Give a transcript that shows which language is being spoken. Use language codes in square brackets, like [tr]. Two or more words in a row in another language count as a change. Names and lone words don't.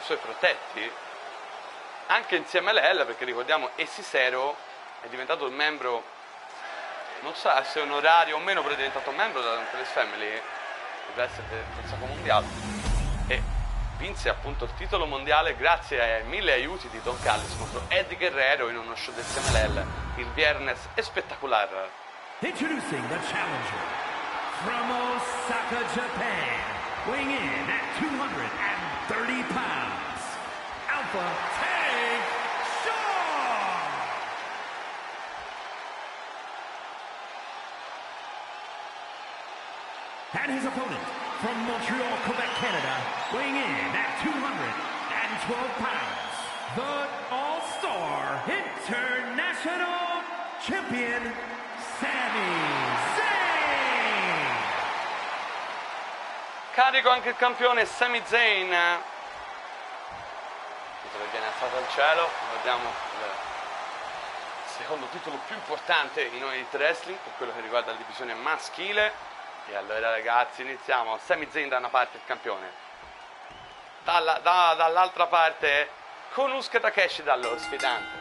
[it] suoi protetti, anche insieme a Lel, perché ricordiamo Esisero è diventato il membro, non so se è onorario o meno, però è diventato membro della Angeles Family, il wrestler del Consejo Mundial, e vinse appunto il titolo mondiale grazie ai 1000 aiuti di Don Callis contro Eddie Guerrero in uno show del CMLL il [es] viernes espectacular. [en] Introducing the challenger from Osaka, Japan, weighing in at 230 pounds, Alpha Tank Shaw! And his opponent from Montreal, Quebec, Canada, weighing in at 212 pounds, the All-Star International Champion, Sami Zayn! [it] Carico anche il campione Sami Zayn, titolo che viene alzato al cielo. Vediamo il secondo titolo più importante in Elite Wrestling, per quello che riguarda la divisione maschile. E allora ragazzi, iniziamo. Sami Zayn da una parte, il campione, dall'altra parte Konosuke Takeshita, lo sfidante.